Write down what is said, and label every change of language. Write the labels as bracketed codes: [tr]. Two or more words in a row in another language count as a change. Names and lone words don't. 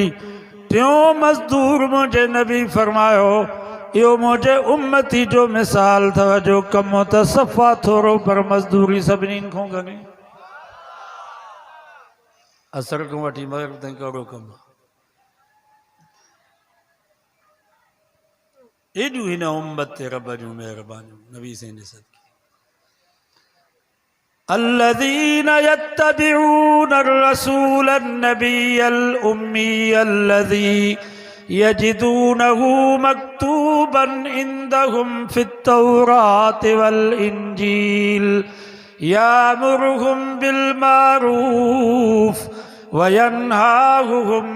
[sd] टियों मज़दूर मुंहिंजे नबी फरमायो इहो मुंहिंजे उम्मती जो मिसाल अथव, जो कमु त सफ़ा थोरो पर मज़दूरी सभिनीनि खां घणी। असर खां वठी मग़रिब ताईं कहिड़ो कमु आहे। एॾियूं हिन उम्मत ते रब जूं महिरबानियूं नबी से ॾिसत। [ar] الذين يتبعون الرسول النبي الأمي الذي يجدونه مكتوبا عندهم في التوراة والإنجيل يأمرهم بالمعروف وينهاهم